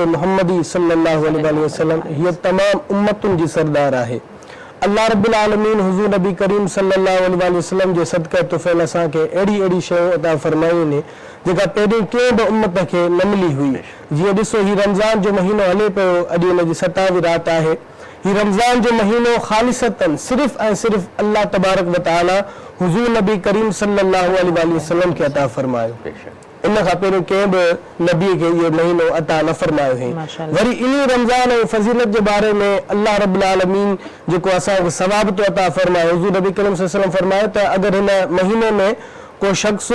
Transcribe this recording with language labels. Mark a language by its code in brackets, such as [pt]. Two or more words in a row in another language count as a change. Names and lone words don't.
[sd] मुहम्मदी [ar] صلى الله عليه وسلم [sd] हीअ तमाम उम्मतुनि जी सरदार आहे अल्लाह [ar] رب العالمين [sd] हुज़ूर नबी करीम [ar] صلى الله عليه وسلم [sd] जे सदक़े तुफ़ैल असांखे अहिड़ी शयूं अता फरमायूं आहिनि जेका पहिरीं कंहिं बि उम्मत खे न मिली हुई जीअं ॾिसो हीउ रमज़ान जो महीनो हले पियो अॼु हुन जी 27वीं राति आहे हीउ रमज़ान जो महीनो ख़ालिसतन सिर्फ़ ऐं सिर्फ़ अल्लाह [ar] تبارك وتعالى [sd] हुज़ूर नबी करीम [ar] صلى الله عليه وسلم [sd] खे अता फरमायो इन खां पहिरियों कंहिं बि नबी खे इहो महीनो अता न फरमायो हुई वरी इन रमज़ान ऐं फज़ीलत जे बारे में अल्लाह [ar] رب العالمين [sd] जेको असांखे सवाब थो अता फरमायो हुज़ूर नबी करीम [ar] صلى الله عليه وسلم [sd] फरमायो त अगरि हिन महीने में को शख्स